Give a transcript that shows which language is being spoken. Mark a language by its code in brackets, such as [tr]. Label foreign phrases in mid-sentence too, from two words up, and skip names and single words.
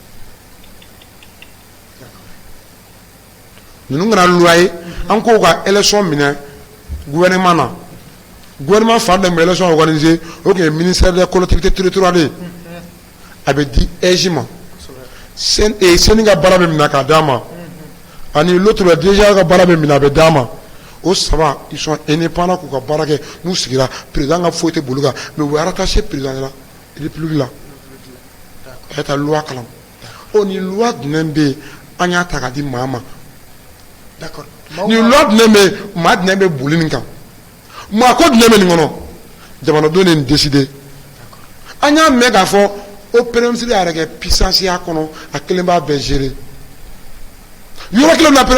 [bm] ninnu kɛra loi ye an k'o ka élection minɛ gouvernement na gouvernement fan dɔ bɛ élection organisé o tun ye [fr] ministère des collectivités territoriales [bm] a bɛ di EJ ma CENI ka baara bɛ minɛ k'a d'a ma ani [fr] l'autre déjà [bm] ka baara bɛ minɛ a bɛ d'a ma o saba [fr] ils sont indépendants [bm] k'u ka baara kɛ n'u sigira président ka foyi tɛ bolo kan mais u bɛ [fr] rattaché président la république [bm] la a ye taa loi kalan o ni loi jumɛn bɛ yen an y'a ta k'a di maa ma ni loi jumɛn bɛ yen maa jumɛn bɛ boli nin kan maa ko jumɛn bɛ nin kɔnɔ jamanadenw de nin décidé an y'a mɛn k'a fɔ o [fr] premier ministre [bm] yɛrɛ kɛ puissance y'a kɔnɔ a kelen b'a bɛɛ gérer yɔrɔ kelen na